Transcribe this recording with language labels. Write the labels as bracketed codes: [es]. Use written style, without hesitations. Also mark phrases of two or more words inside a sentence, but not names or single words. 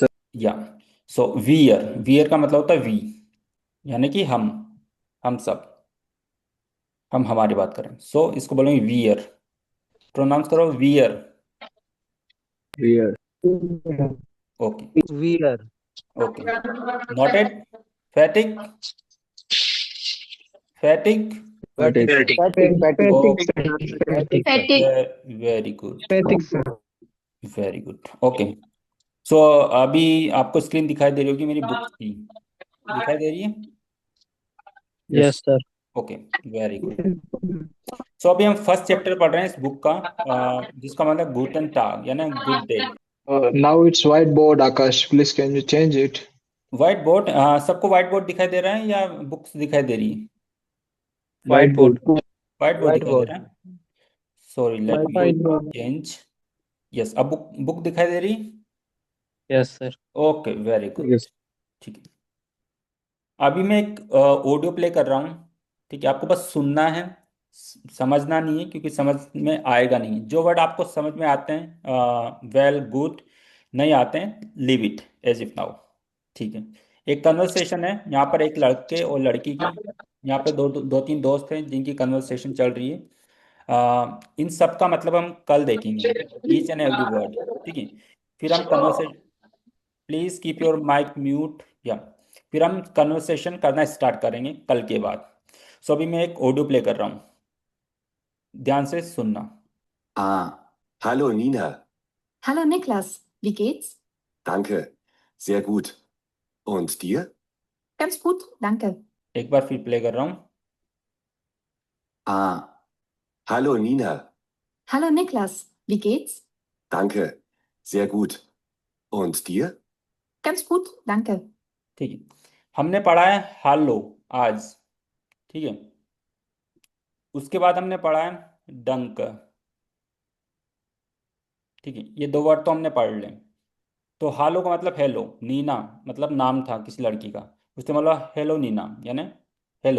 [hi] या सो वियर, वियर का मतलब होता है वी, यानी कि हम सब, हम हमारी बात करें। सो इसको बोलेंगे वियर। प्रोनाउंस करो वियर। वियर। ओके वियर। [en] okay, noted. [hi] फैटिक फैटिक। फैटिक। Fatigue. फैटिग Fatigue. सर। Fatigue. [en] very good [hi] फैटिग सर। [en] very good. [hi] ओके, सो अभी आपको स्क्रीन दिखाई दे रही होगी मेरी बुक्स की, दिखाई दे रही है? यस। [en] yes sir. okay, very good. [hi] सो अभी हम [en] first chapter [hi] पढ़ रहे हैं इस बुक का, जिसका मतलब [de] Guten Tag [hi] यानी [en] good day. Now it's whiteboard, Akash. Please, can you change it? [hi] व्हाइट बोर्ड, सबको व्हाइट बोर्ड दिखाई दे रहा है या बुक्स दिखाई दे रही है? Whiteboard. व्हाइट बोर्ड दिखाई दे Whiteboard. रहा है। [en] sorry, let me [hi] Whiteboard. चेंज। यस, अब बुक बुक दिखाई दे रही? [en] Yes, sir. okay, very good. [hi] Yes. ठीक है, अभी मैं एक ऑडियो प्ले कर रहा हूँ। ठीक है, आपको बस सुनना है, समझना नहीं है, क्योंकि समझ में आएगा नहीं। जो वर्ड आपको समझ में आते हैं [en] well good, [hi] नहीं आते हैं [en] leave it as if now. [hi] ठीक है, एक कन्वर्सेशन है यहाँ पर एक लड़के और लड़की की। यहाँ पे दो तीन दोस्त हैं जिनकी कन्वर्सेशन चल रही है। इन सब का मतलब हम कल देखेंगे, [en] each and every word. [hi] ठीक है, फिर हम कन्वर्सेशन, [en] please keep your mike mute, [hi] या फिर हम कन्वर्सेशन करना स्टार्ट करेंगे कल के बाद। सो अभी मैं एक ऑडियो प्ले कर रहा हूँ, ध्यान से सुनना। [de] Ah, hallo Nina. Hallo Niklas, wie geht's? Danke, sehr gut. Und dir? Ganz gut, danke. [hi] एक बार फिर प्ले कर रहा हूँ। Ah, hallo Nina. Hallo Niklas, wie geht's? Danke, sehr gut. Und dir? Ganz gut, danke. ठीक है, हमने पढ़ा है हालो आज। ठीक है, उसके बाद हमने पढ़ा है डंक। ठीक है, ये दो वर्ड तो हमने पढ़ लें। तो हालो का मतलब हेलो, नीना मतलब नाम था किसी लड़की का, उसने बोला हेलो नीना यानी हेलो।